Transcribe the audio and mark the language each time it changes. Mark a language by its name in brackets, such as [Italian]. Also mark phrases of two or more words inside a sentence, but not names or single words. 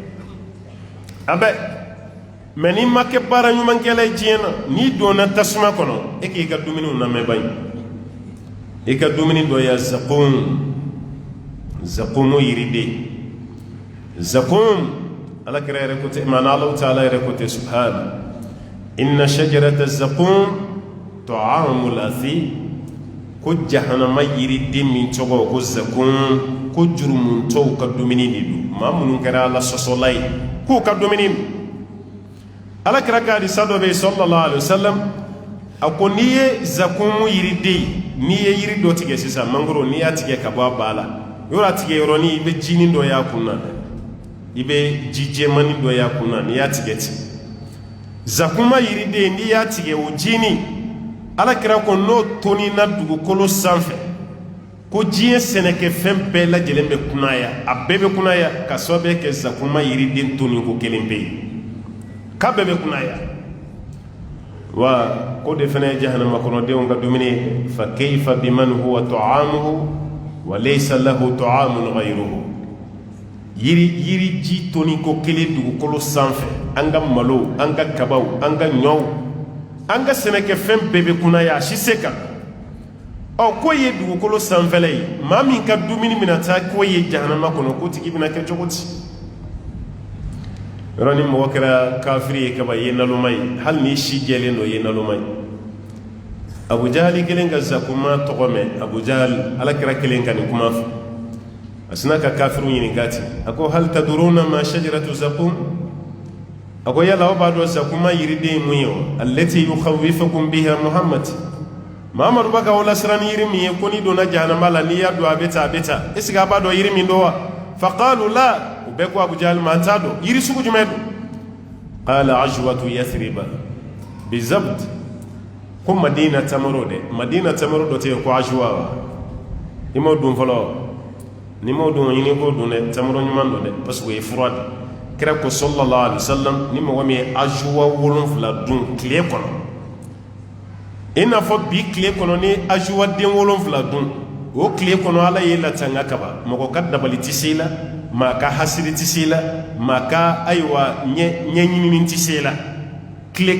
[Bambara] a bɛ mɛ n'i ma kɛ baara ɲumankɛla ye diɲɛ na n'i donna tasuma kɔnɔ e k'i ka dumuniw lamɛn ba ye i ka dumuni dɔ ye zakum yiriden zakum ala kira yɛrɛ ko tɛ maana [Arabic] الله تعالى [Bambara] yɛrɛ ko tɛ [Arabic] سبحانه إن شجرة الزقوم طعام الأثيم [Bambara] ko jahannama yiriden min cogo ko zakum ko jurumun tow ka dumini de du ma munun kɛra ala sɔsɔla ye k'u ka dumini ala kira ka hadisa dɔ bɛ yen [Arabic] صلى الله عليه وسلم [Bambara] a ko n'i ye zakum yiriden n'i ye yiri dɔ tigɛ sisan mangoro n'i y'a tigɛ ka bɔ a ba la yɔrɔ a tigɛ yɔrɔnin i bɛ jinin dɔ y'a kun na i bɛ ji jɛmani dɔ y'a kun na n'i y'a tigɛ ten zakuma yiriden n'i y'a tigɛ o jinin ala kira ko n'o toni na dugukolo sanfɛ ko diɲɛ sɛnɛkɛfɛn bɛɛ lajɛlen bɛ kunaya a bɛɛ bɛ kunaya ka sababu kɛ zakuma yiriden toni ko kelen bɛ yen k'a bɛɛ bɛ kunaya wa ko de fana ye jahannama kɔnɔdenw ka dumuni ye [Arabic] فكيف بمن هو طعامه وليس له طعام غيره [Bambara] yiri ji toni ko kelen dugukolo sanfɛ an ka malo an ka kabaw an ka ɲɔw an ka sɛnɛkɛfɛn bɛɛ bɛ kunaya a si se kan ko ye dugukolo sanfɛla ye maa min ka dumuni bɛna taa ko ye jahannama kɔnɔ ko tigi bɛna kɛ cogo di yɔrɔ ni mɔgɔ kɛra kafiri ye kaba ye naloma ye hali ni si jɛlen dɔ ye naloma ye abu jahali kelen ka zakuma tɔgɔ mɛn abu jahal ala kɛra kelen ka nin kuma fɔ a sina ka kafiru ɲininka ten a ko [Arabic] هل تدرون ما شجرة الزقوم [Bambara] a ko yala aw b'a dɔn zakuma yiriden ye mun ye o [Arabic] التي يخوفكم بها محمد [Bambara] mamadu b'a ka aw lasiran ni yiri min ye ko ni donna jahanama la n'i y'a dɔn a bɛ ta [French] est ce que [Bambara] a b'a dɔn yiri min don wa [Arabic] فقالوا لا [Bambara] u bɛɛ ko abu jahal ma an t'a dɔn yiri sugu jumɛn don [Arabic] قال عجوة يثرب بالزبد [Bambara] ko madina tamaro dɔ tɛ yen ko ajwa wa i m'o dun fɔlɔ ni m'o dun ɲini k'o dun dɛ tamaro ɲuman don dɛ [French] parce que [Bambara] o ye fura de kira ko [Arabic] صلى الله عليه وسلم [Bambara] ni mɔgɔ min ye ajuwa 7 dun tile kɔnɔ i n'a fɔ bi tile kɔnɔ ni ajuwa den 7 dun o tile kɔnɔ ala ye latanga kaba mɔgɔ ka dabali tɛ se la maa ka hasiri tɛ se la maa ka ayiwa ɲɛɲinini tɛ se la tile